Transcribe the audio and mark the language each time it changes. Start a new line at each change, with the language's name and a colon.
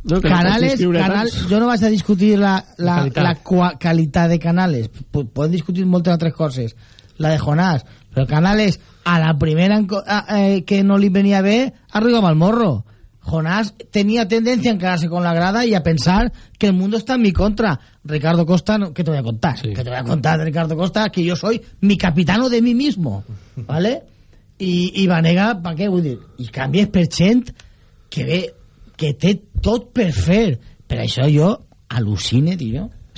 Catalan: No, Canales, no Canales, jo no vaig a discutir la qualitat de Canales. Podem discutir moltes altres coses. La de Jonás. Però Canales... A la primera que no li venia bé, arriba amb el morro. Jonás tenia tendència a encararse con la grada i a pensar que
Spanish: el mundo está en mi contra. Ricardo Costa, no, que te voy a contar. Sí. Que te voy a contar de Ricardo Costa, que yo soy mi capitano de mí mismo. ¿Vale? I Vanega, ¿para qué?
Catalan: Vull dir, i canvies per gent que ve, que té tot per fer. Per això jo al·lucine, tio.